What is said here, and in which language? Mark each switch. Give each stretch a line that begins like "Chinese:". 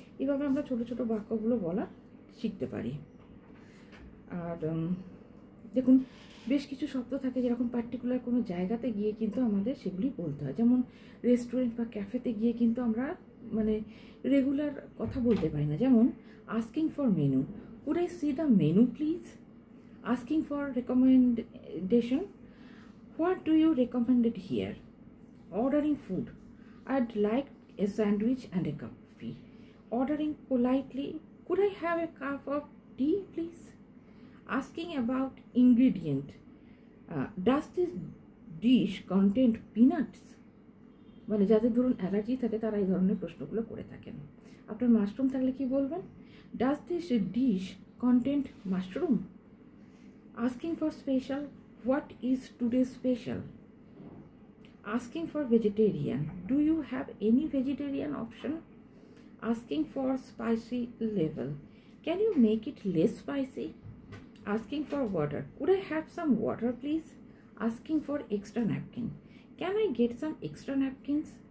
Bangla: এভাবে আমরা ছোটো ছোটো বাক্যগুলো বলা শিখতে পারি। আর দেখুন, বেশ কিছু শব্দ থাকে যেরকম পার্টিকুলার কোনো জায়গাতে গিয়ে কিন্তু আমাদের সেগুলি বলতে হয়। যেমন রেস্টুরেন্ট বা ক্যাফেতে গিয়ে কিন্তু আমরা মানে রেগুলার কথা বলতে পারি না। যেমন
English: Asking for menu, could I see the menu please? Asking for recommendation, what do you recommended here? Ordering food, I'd like a sandwich and a coffee. Ordering politely, could I have a cup of tea please? Asking about ingredient, does this dish contain peanuts?
Bangla: মানে যাদের ধরুন allergy থাকে তারা এই ধরনের প্রশ্নগুলো করে থাকেন। আপনার মাশরুম থাকলে কি বলবেন?
English: Does this dish content mushroom? Asking for special, what is today special? Asking for vegetarian, do you have any vegetarian option? Asking for spicy level, can you make it less spicy? Asking for water, could I have some water please? Asking for extra napkin, can I get some extra napkins?